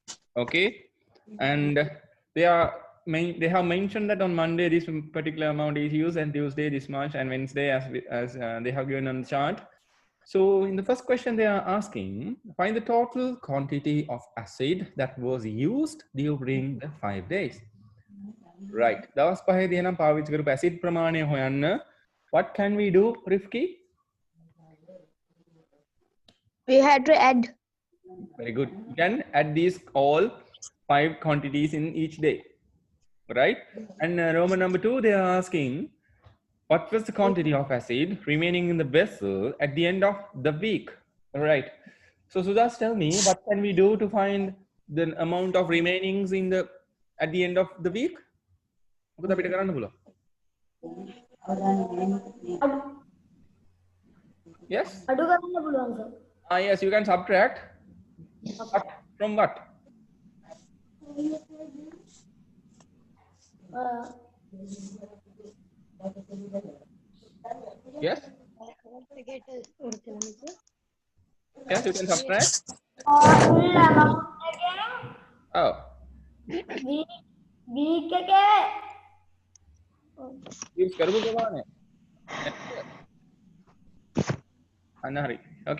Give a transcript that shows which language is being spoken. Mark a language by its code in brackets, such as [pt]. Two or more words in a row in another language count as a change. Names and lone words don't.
[en] Okay, and they have mentioned that on Monday this particular amount is used, and Tuesday this much, and Wednesday as they have given on the chart. So in the first question they are asking, find the total quantity of acid that was used during the 5 days. Right. [si] දවස් පහේදී එනම් පාවිච්චි කරපු acid ප්‍රමාණය හොයන්න. [en] What can we do, Rifki? We had to add. Very good. You can add these all 5 quantities in each day. Right? And Roman number 2, they are asking, what was the quantity of acid remaining in the vessel at the end of the week? All right. So Sudas, tell me, what can we do to find the amount of remainings in the at the end of the week? [si] මොකද අපිට කරන්න පුළුවන්? Yes? අඩු කරන්න පුළුවන් සර්. [en] Yes, you can subtract. What? From what? Yes? Yes, you can subtract. full amount [si] එකෙන් [en] Oh. [si] week එකේ Use කරපු ප්‍රමාණය. අන්න හරි. [en] Okay.